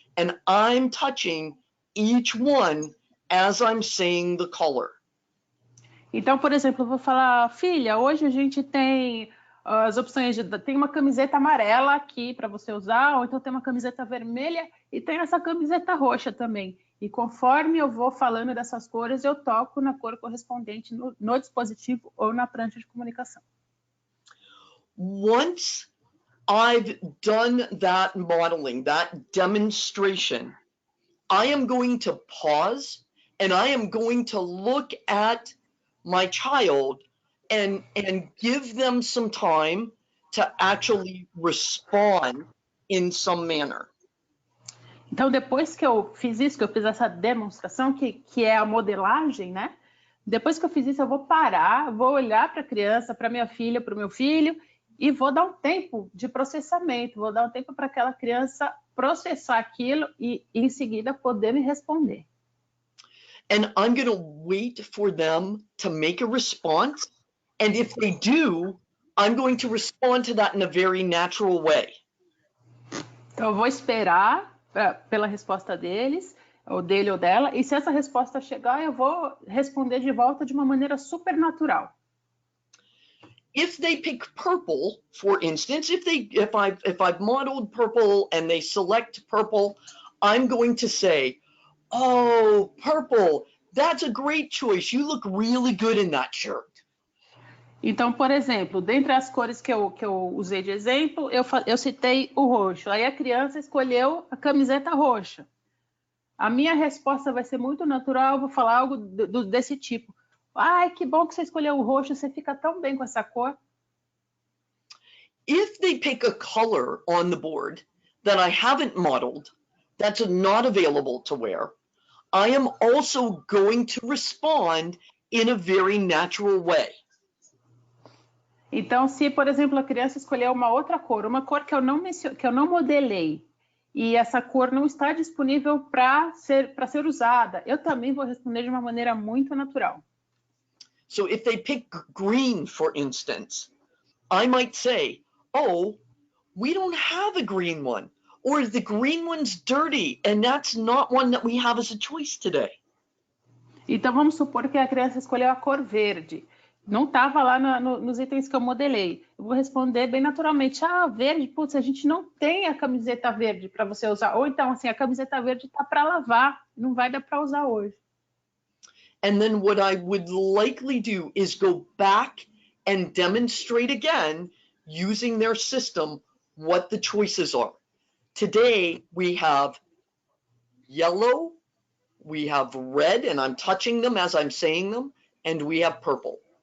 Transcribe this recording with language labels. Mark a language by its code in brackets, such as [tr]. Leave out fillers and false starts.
[en] And I'm touching each one as I'm saying the color. [pt] Então, por exemplo, eu vou falar, filha, hoje a gente tem as opções tem uma camiseta amarela aqui para você usar, ou então tem uma camiseta vermelha e tem essa camiseta roxa também. E conforme eu vou falando dessas cores, eu toco na cor correspondente no dispositivo ou na prancha de comunicação. [en] Once I've done that modeling, that demonstration, I am going to pause and I am going to look at my child and give them some time to actually respond in some manner. [pt] Então, depois que eu fiz isso, que eu fiz essa demonstração, que é a modelagem, né? Depois que eu fiz isso, eu vou parar, vou olhar para a criança, para minha filha, para o meu filho, e vou dar um tempo de processamento, vou dar um tempo para aquela criança processar aquilo e, em seguida, poder me responder. [en] and I'm going to wait for them to make a response. And if they do, I'm going to respond to that in a very natural way. [pt] Então, eu vou esperar pela resposta deles, ou dele ou dela, e se essa resposta chegar, eu vou responder de volta de uma maneira super natural. [en] If they pick purple, for instance, if I've modeled purple and they select purple, I'm going to say, "Oh, purple, that's a great choice. You look really good in that shirt." [pt] Então, por exemplo, dentre as cores que eu usei de exemplo, eu citei o roxo. Aí a criança escolheu a camiseta roxa. A minha resposta vai ser muito natural, eu vou falar algo desse tipo. Ai, que bom que você escolheu o roxo, você fica tão bem com essa cor. [en] If they pick a color on the board that I haven't modeled, that's not available to wear, I am also going to respond in a very natural way. [pt] Então, se, por exemplo, a criança escolheu uma outra cor, uma cor que eu não modelei, e essa cor não está disponível para ser usada, eu também vou responder de uma maneira muito natural. [en] So if they pick green, for instance, I might say, "Oh, we don't have a green one," or "the green one's dirty, and that's not one that we have as a choice today." [pt] Então, vamos supor que a criança escolheu a cor verde. Não estava lá nos itens que eu modelei. Eu vou responder bem naturalmente. Ah, verde, putz, a gente não tem a camiseta verde para você usar. Ou então, assim, a camiseta verde está para lavar, não vai dar para usar hoje. [en] And then what I would likely do is go back and demonstrate again, using their system, what the choices are. Today, we have yellow, we have red, and I'm touching them as I'm saying them, and we have purple.